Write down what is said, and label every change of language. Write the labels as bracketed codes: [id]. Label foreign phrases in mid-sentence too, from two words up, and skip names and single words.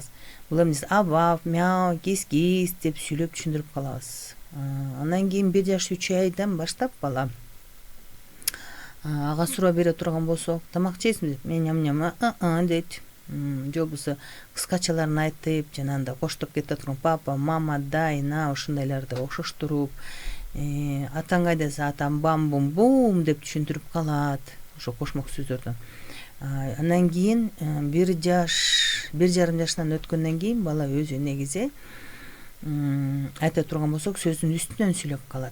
[ky] Бул эмне ав-ав, мяу, кис-кис деп сүйлөп түшүндүрүп калабыз. Андан кийин 1 жаш 3 айдан баштап бала ага суроо бере турган болсок, тамак жейсиңби деп, мен ням-ням дейт. Же болбосо кыскачаларын айтып, жанагындай коштоп кете турган папа, мама, дай, на ошондайларды окшоштуруп, атаң кайда десе атам бам-бум-бум деп түшүндүрүп калат, ошо кошмок сөздөрдөн. Андан кийин 1 жаш, 1,5 жаштан өткөндөн кийин бала өзү негизи айта турган болсок, сөздүн үстүнөн сүйлөп калат.